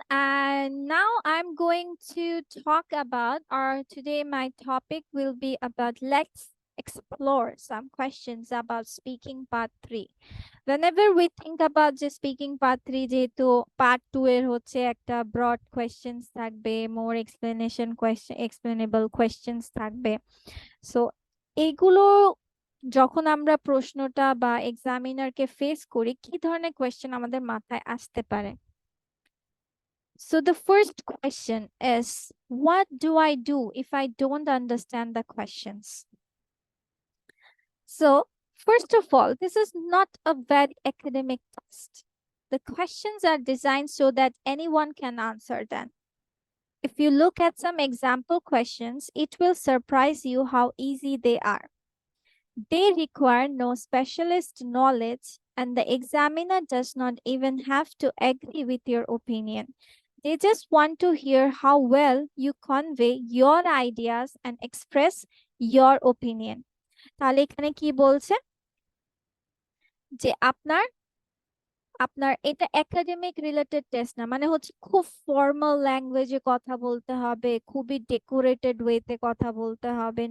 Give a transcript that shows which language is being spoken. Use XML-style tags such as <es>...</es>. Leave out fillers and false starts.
<en>And now I'm going to talk about, or today my topic will be about let's explore some questions about speaking part 3. Whenever we think about the speaking part 3,</en> <bn>যেহেতু part 2 এর হচ্ছে একটা</bn> <en>broad questions থাকবে, more explainable questions থাকবে.</en> <bn>So এইগুলো যখন আমরা প্রশ্নটা বা এক্সামিনারকে ফেস করি, কি ধরনের কোয়েশ্চেন আমাদের মাথায় আসতে পারে?</bn> <en>So the first question is, what do I do if I don't understand the questions? So first of all, this is not a very academic test. The questions are designed so that anyone can answer them. If you look at some example questions, it will surprise you how easy they are. They require no specialist knowledge, and the examiner does not even have to agree with your opinion. They just want to hear how well you convey your ideas and express your opinion.</en> <bn>তাহলে এখানে কি বলছে যে আপনার আপনার এটা academic related test না, মানে হচ্ছে খুব ফর্মাল ল্যাঙ্গুয়েজে কথা বলতে হবে, খুবই ডেকোরেটেড ওয়েতে কথা বলতে হবে।</bn>